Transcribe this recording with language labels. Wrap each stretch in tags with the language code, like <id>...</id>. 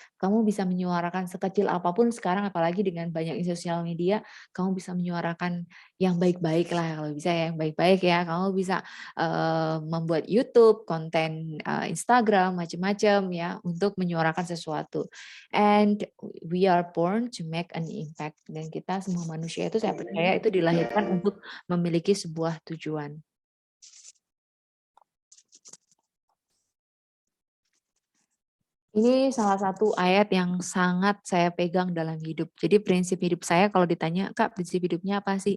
<id>Kamu bisa menyuarakan sekecil apapun sekarang, apalagi dengan banyak sosial media, kamu bisa menyuarakan yang baik-baik lah, kalau bisa ya, yang baik-baik ya. Kamu bisa membuat YouTube, konten Instagram, macam-macam ya, untuk menyuarakan sesuatu.</id> <en>And we are born to make an impact.</en> <id>Dan kita semua manusia itu, saya percaya itu dilahirkan untuk memiliki sebuah tujuan. Ini salah satu ayat yang sangat saya pegang dalam hidup. Jadi prinsip hidup saya kalau ditanya, Kak, prinsip hidupnya apa sih?</id>